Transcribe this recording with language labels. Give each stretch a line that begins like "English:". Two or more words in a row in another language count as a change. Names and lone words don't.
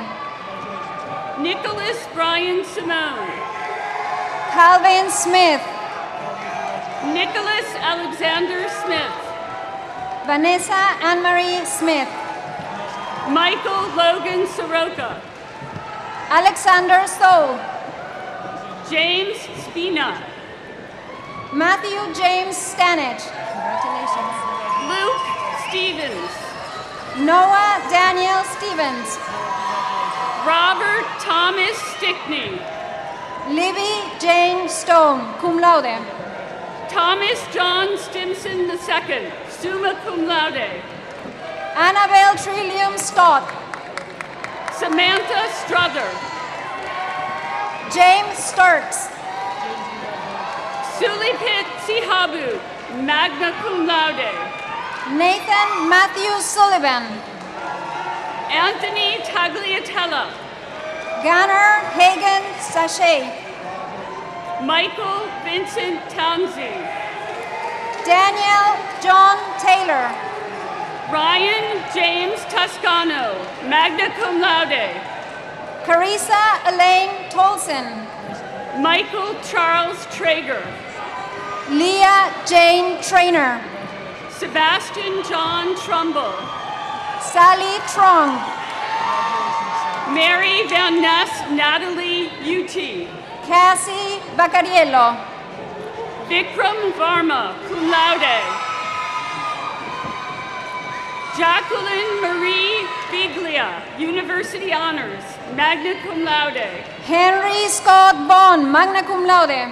English: Nicholas Brian Simone. Calvin Smith, Nicholas Alexander Smith. Vanessa Anne-Marie Smith, Michael Logan Soroka. Alexander Stoll, James Spina. Matthew James Stanich, congratulations. Luke Stevens. Noah Daniel Stevens, Robert Thomas Stickney. Libby Jane Stone,
Latin: cum laude.
English: Thomas John Stimson II,
Latin: summa cum laude.
English: Annabelle Trillium Stott. Samantha Strother. James Sturks. Sulipit Sihabu,
Latin: magna cum laude.
English: Nathan Matthew Sullivan. Anthony Tagliatella. Gunnar Hagen Sachet. Michael Vincent Townsend. Daniel John Taylor. Ryan James Toscano,
Latin: magna cum laude.
English: Carissa Elaine Tolson. Michael Charles Traeger. Leah Jane Trainer. Sebastian John Trumbull. Sally Trong. Mary Van Ness Natalie UT. Cassie Baccariello. Vikram Varma,
Latin: cum laude.
English: Jacqueline Marie Biglia, University Honors,
Latin: magna cum laude.
English: Henry Scott Bond,
Latin: magna cum laude.